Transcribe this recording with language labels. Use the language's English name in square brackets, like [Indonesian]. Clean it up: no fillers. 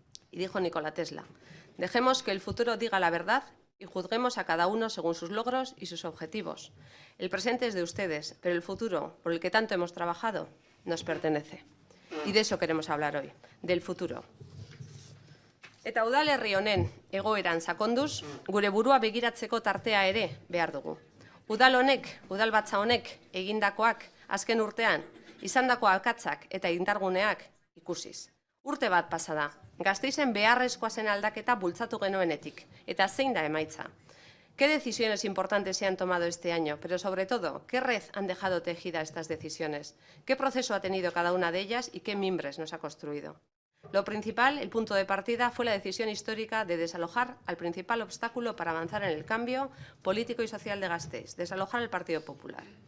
[Spanish] Y dijo Nikola Tesla, dejemos que el futuro diga la verdad y juzguemos a cada uno según sus logros y sus objetivos. El presente es de ustedes, pero el futuro, por el que tanto hemos trabajado, nos pertenece. Y de eso queremos hablar hoy, del futuro. [Basque] Eta udalerri honen egoeran sakonduz, gure burua begiratzeko tartea ere behar dugu. Udal honek, udalbatza honek egindakoak azken urtean, izandako akatzak eta indarguneak ikusiz. Urte bat pasa da, Gasteizen beharrezkoa zen aldaketa bultzatu genuenetik, eta zein da emaitza. [Spanish] ¿Qué decisiones importantes se han tomado este año? Pero sobre todo, ¿qué red han dejado tejida estas decisiones? ¿Qué proceso ha tenido cada una de ellas y qué mimbres nos ha construido? Lo principal, el punto de partida, fue la decisión histórica de desalojar al principal obstáculo para avanzar en el cambio político y social de Gasteiz, desalojar el Partido Popular.